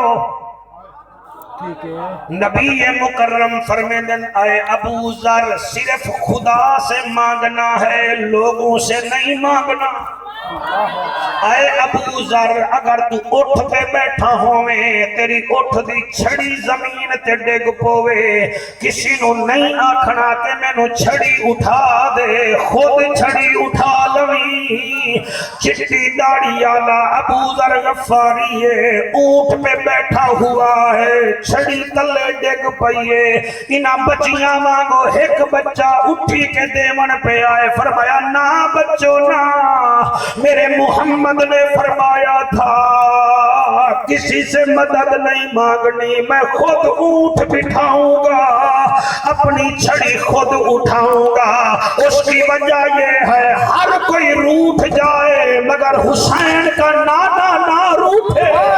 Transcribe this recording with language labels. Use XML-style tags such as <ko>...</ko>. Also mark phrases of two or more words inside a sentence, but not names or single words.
<ur>ٹھیک ہے نبی مکرم فرمیندے اے ابو ذر صرف خدا سے مانگنا ہے لوگوں سے نہیں مانگنا اے ابو ذر اگر تو اٹھ پہ بیٹھا ہوئے</ur> <pa>تیری اٹھ دی چھڑی زمین تے ڈگ پوے کسی نو نہیں آکھنا کہ میں نو چھڑی اٹھا دے خود چھڑی اٹھا لوی چٹی داڑی</pa> <ur>آلا ابو ذر غفاری ہے اونٹ پہ بیٹھا ہوا ہے</ur> <pa>چھڑی تلے ڈگ پئیے انہاں بچیاں مانگو ایک بچہ اٹھی کے دیون پہ آئے</pa> <ur>فرمایا نا بچو نا میرے محمد نے فرمایا تھا کسی سے مدد نہیں مانگنی میں خود اونٹ بٹھاؤں گا اپنی چھڑی خود اٹھاؤں گا اس کی وجہ یہ ہے ہر کوئی روٹھ جائے مگر حسین کا نانا نہ روٹھے</ur>